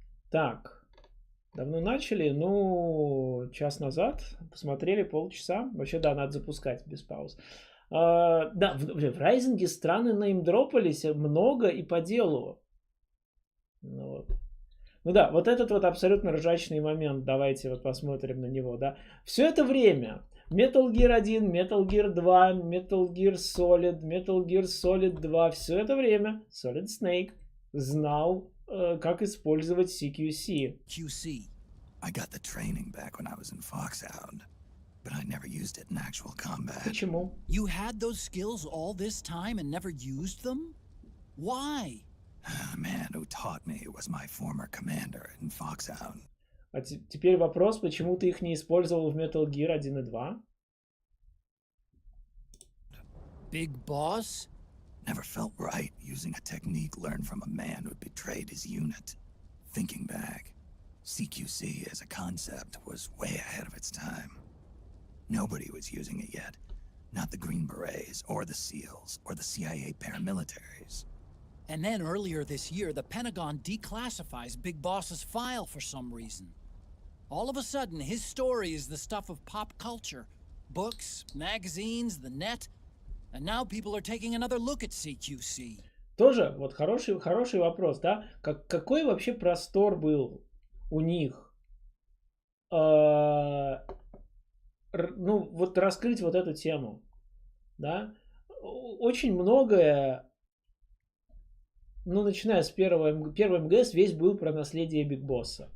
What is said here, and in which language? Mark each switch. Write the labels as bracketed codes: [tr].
[ru] Так, давно начали, ну, час назад, посмотрели полчаса. Вообще, да, надо запускать без пауз. Да, в Райзинге страны неймдропались много и по делу. Ну, вот. Ну да, вот этот вот абсолютно ржачный момент, давайте вот посмотрим на него, да. Все это время Metal Gear 1, Metal Gear 2, Metal Gear Solid 2, все это время Solid Snake знал, как использовать CQC. [en] QC. I got the training back when I was in Foxhound, but I never used it in actual combat. [ru] Почему? [en] You had those skills all this time and never used them? Why? The man who taught me was my former commander in Foxhound. [ru] А теперь вопрос, почему ты их не использовал в Metal Gear 1 и 2? [en] Big Boss? Never felt right using a technique learned from a man who'd betrayed his unit. Thinking back, CQC as a concept was way ahead of its time. Nobody was using it yet. Not the Green Berets, or the SEALs, or the CIA paramilitaries. And then earlier this year, the Pentagon declassifies Big Boss's file for some reason. All of a sudden, his story is the stuff of pop culture. Books, magazines, the net. And now people are taking another look at CQC. [ru] Тоже вот хороший вопрос, да? Какой вообще простор был у них? Ну, вот раскрыть вот эту тему, да? Очень многое, ну, начиная с первого МГС, весь был про наследие Биг Босса.